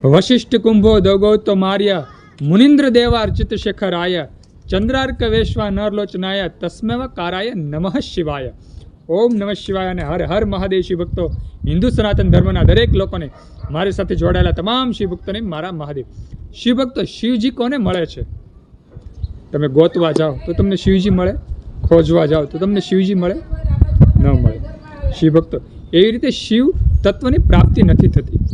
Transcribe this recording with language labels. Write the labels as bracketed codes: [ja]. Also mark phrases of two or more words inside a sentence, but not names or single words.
[sa] वशिष्ठ कुंभो दौगौतो मार्य मुनिंद्र देवार्चित शेखराय चंद्रार्क वेश्वा नरलोचनाय तस्मेव काराय नमः शिवाय। ओम नमः शिवाय [gu] અને હર હર મહાદેવ શિવ ભક્તો, હિન્દુ સનાતન ધર્મના દરેક લોકોને, મારી સાથે જોડાયેલા તમામ શિવ ભક્તોને મારા મહાદેવ। શિવ ભક્તો, શિવજી કોને મળે છે? તમે ગોતવા જાઓ તો તમને શિવજી મળે, ખોજવા જાઓ તો તમને શિવજી મળે ન મળે। શિવ ભક્તો, એવી રીતે શિવ તત્વની પ્રાપ્તિ નથી થતી।